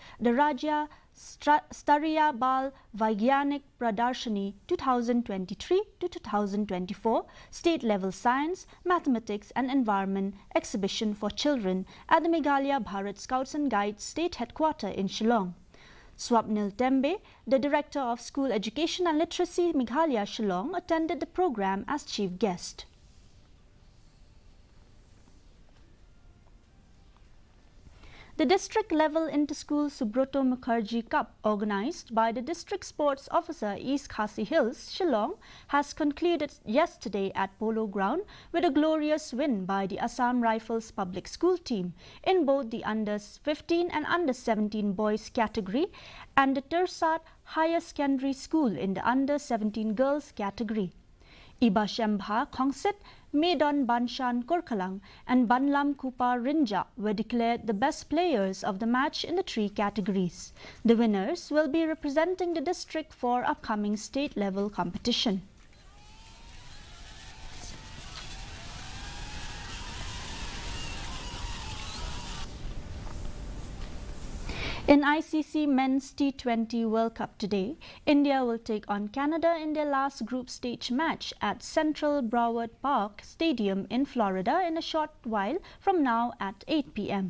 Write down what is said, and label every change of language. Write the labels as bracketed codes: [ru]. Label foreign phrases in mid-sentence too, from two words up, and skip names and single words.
[en] the Rajya Stariya Bal Vaigyanik Pradarshani 2023 to 2024 state-level science, mathematics and environment exhibition for children at the Meghalaya Bharat Scouts and Guides State Headquarters in Shillong. Swapnil Tembe, the Director of School Education and Literacy Meghalaya Shillong, attended the program as chief guest. The district-level inter-school Subroto Mukherjee Cup, organized by the District Sports Officer East Khasi Hills, Shillong, has concluded yesterday at Polo Ground with a glorious win by the Assam Rifles Public School team in both the under-15 and under-17 boys category and the Tursat Higher Secondary School in the under-17 girls category. Iba Shembha Khongsit, Medon Banshan Korkalang and Banlam Kupa Rinja were declared the best players of the match in the three categories. The winners will be representing the district for upcoming state-level competition. In ICC Men's T20 World Cup today, India will take on Canada in their last group stage match at Central Broward Park Stadium in Florida in a short while from now at 8 p.m.